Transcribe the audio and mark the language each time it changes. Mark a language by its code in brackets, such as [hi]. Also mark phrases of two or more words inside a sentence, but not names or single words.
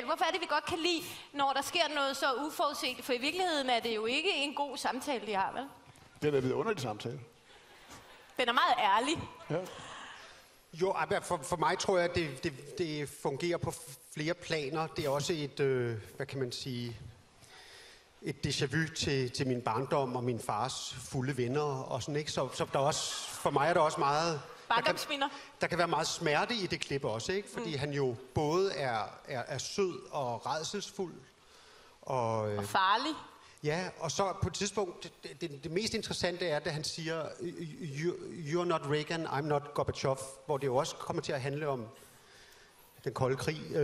[da] Hvorfor er det, vi godt kan lide, når der sker noget så uforudset? For i virkeligheden er det jo ikke en god samtale, de har, vel? Det er da vidunderligt samtale. Den er meget ærlig. Ja. Jo, for mig tror jeg, at det fungerer på flere planer. Det er også et, hvad kan man sige, et [fr] déjà vu [da] til min barndom og min fars fulde venner og sådan, ikke? Så der er også, for mig er der også meget... Barndomsminder. Der kan være meget smerte i det klip også, ikke? Fordi han jo både er sød og rædselsfuld. Og Farlig. ja, og så på et tidspunkt, det mest interessante er, da han siger, [en] you're not Reagan, I'm not Gorbachev, [da] hvor det jo også kommer til at handle om den kolde krig.